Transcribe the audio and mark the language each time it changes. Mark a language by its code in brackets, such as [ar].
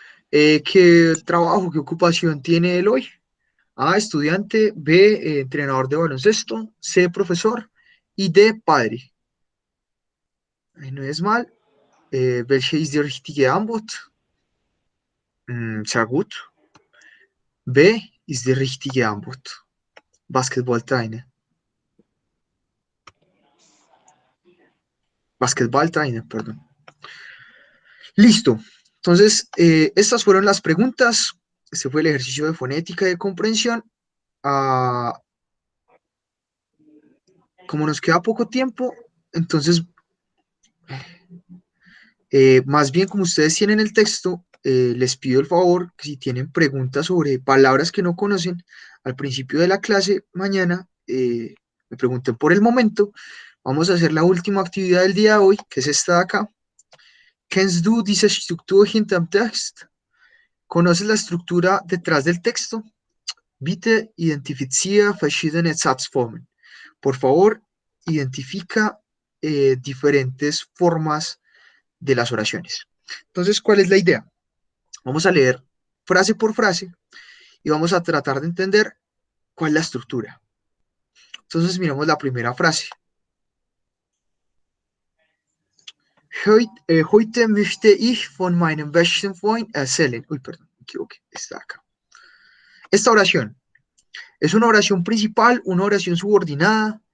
[es] ¿Qué trabajo, qué ocupación tiene él hoy? A, estudiante, B, entrenador de baloncesto, C, profesor y D, padre. No es mal. [de] Welche ist die richtige Antwort? Sehr gut. B ist die richtige Antwort. Basketballtrainer. [es] Basketballtrainer, perdón. Listo. Entonces, estas fueron las preguntas. Este fue el ejercicio de fonética y de comprensión. Como nos queda poco tiempo, entonces, más bien como ustedes tienen el texto, les pido el favor que si tienen preguntas sobre palabras que no conocen, al principio de la clase mañana, me pregunten por el momento. Vamos a hacer la última actividad del día de hoy, que es esta de acá. [de] Kennst du diese Struktur hinterm Text? [es] ¿Conoces la estructura detrás del texto? [de] Bitte identifiziere verschiedene Satzformen. [es] Por favor, identifica diferentes formas de las oraciones. Entonces, ¿cuál es la idea? Vamos a leer frase por frase y vamos a tratar de entender cuál es la estructura. Entonces, miramos la primera frase. [de] Heute möchte ich von meinem besten Freund erzählen. [es] Uy, perdón, me equivoqué. Está acá. Esta oración es una oración principal, una oración subordinada.